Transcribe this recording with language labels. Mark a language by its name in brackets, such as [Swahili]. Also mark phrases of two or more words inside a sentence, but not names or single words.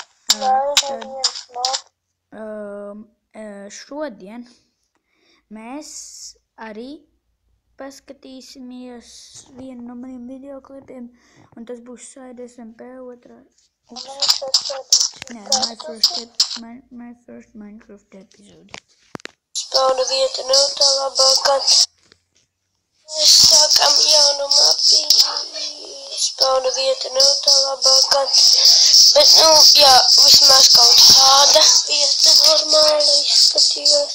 [Latvian] Šodien mēs arī paskatīsimies vienu no maniem videoklipiem, un tas būs Side SMP otrā. Nē, [English] my first Minecraft episode. [Latvian] Spauna vieta nav tā labākā. Mēs sākam jaunu mapīšu. Spauna vieta nav tā labākā. Bet, jā, vismaz kaut tāda vieta normāli izskatījās.